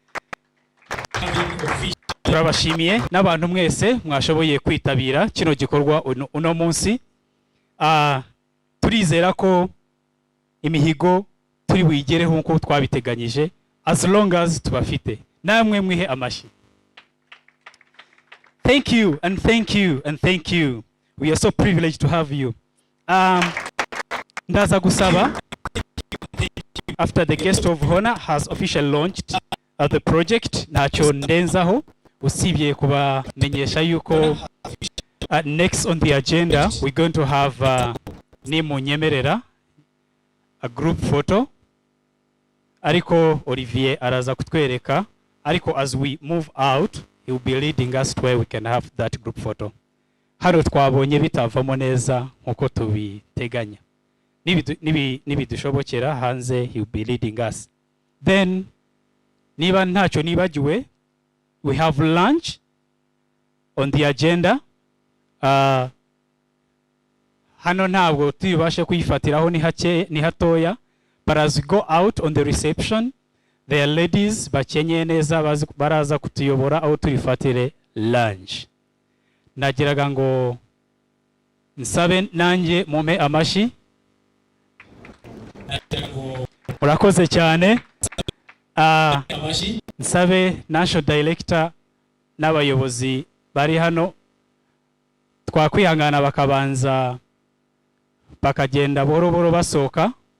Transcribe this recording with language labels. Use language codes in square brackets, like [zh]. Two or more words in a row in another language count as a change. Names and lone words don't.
[rw] Turabashimiye n'abantu mwese mwashoboye kwitabira kino gikorwa uno munsi. Turizera ko imihigo turi buyigereho nkuko twabiteganyije, [en] as long as tubafite. [rw] Namwe mwihe amashyi. [en] Thank you and thank you and thank you We are so privileged to have you. [rw] Ndaza gusaba, [en] after the guest of honor has officially launched the project, [rw] ntacyo ndenzaho usibye kubamenyesha yuko [en] next on the agenda we're going to have nimunyemerera a group photo, [rw] ariko Olivier araza kutwereka, ariko [en] as we move out he will be leading us to where we can have that group photo. [rw] Hano twabonye bitavamo neza nkuko tubiteganya, nibidushobokera hanze [en] he will be leading us. [rw] Then niba ntacyo nibagiwe, [en] we have lunch on the agenda. [rw] Hano ntabwo tubashe kuyifatiraho ni hatoya, [en] but as we go out on the reception there are ladies [rw] bakenyeye neza baraza kutuyobora aho turifatire [en] lunch. [rw] Nagiraga ngo nsabe nanjye mume amashi. Murakoze cyane. Nsabe [en] National Director [rw] n'abayobozi bari hano twakwihangana bakabanza bakagenda boro boro basoka.